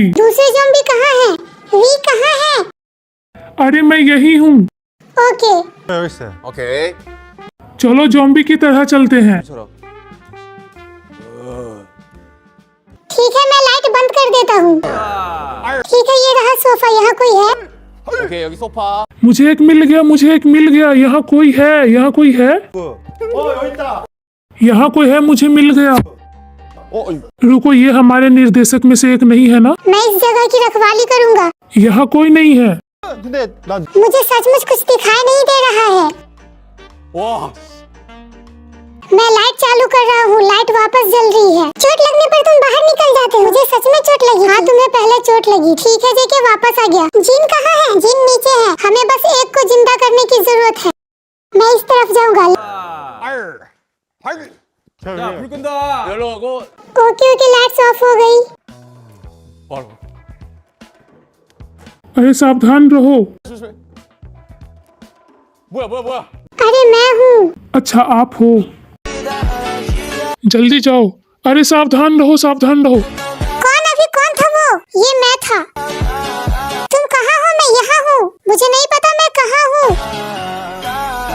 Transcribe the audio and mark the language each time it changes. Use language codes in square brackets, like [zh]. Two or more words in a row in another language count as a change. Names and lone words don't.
[hi] दूसरे ज़ॉम्बी कहाँ है? वी कहाँ है? अरे मैं यही हूँ। ओके। [ko] 오케이. [hi] चलो ज़ॉम्बी की तरह चलते हैं। ठीक है, मैं लाइट बंद कर देता हूँ। ठीक है, ये रहा सोफा। यहाँ कोई है? [ko] 오케이, 여기 소파. [hi] मुझे एक मिल गया, मुझे एक मिल गया। यहाँ कोई है, यहाँ कोई है। यहाँ कोई है, मुझे मिल गया। रुको, ये हमारे निर्देशक में से एक नहीं है ना? मैं इस जगह की रखवाली करूँगा। यहाँ कोई नहीं है। [ko] 근데 난 [hi] मुझे सचमुच कुछ दिखाई नहीं दे रहा है। [ko] 와, [hi] मैं लाइट चालू कर रहा हूँ, लाइट वापस जल रही है। चोट लगने पर तुम बाहर निकल जाते हो। मुझे सच में चोट लगी। हाँ, तुम्हें पहले चोट लगी। ठीक है, जेके वापस आ गया। जिन कहाँ है? जिन नीचे है। हमें बस एक को जिंदा करने की जरूरत है। मैं इस तरफ जाऊँगा। [ko] 자, 불 끈다. 열로하고 [hi] ओके ओके, [en] lights off [hi] हो गई। [ko] 바로. [hi] अरे सावधान रहो। [ko] 조심해. 뭐야? [hi] अरे मैं हूँ। अच्छा, आप हो। जल्दी जाओ। अरे सावधान रहो, सावधान रहो। कौन था वो? ये मैं था। तुम कहाँ हो? मैं यहाँ हूँ। मुझे नहीं पता मैं कहाँ हूँ।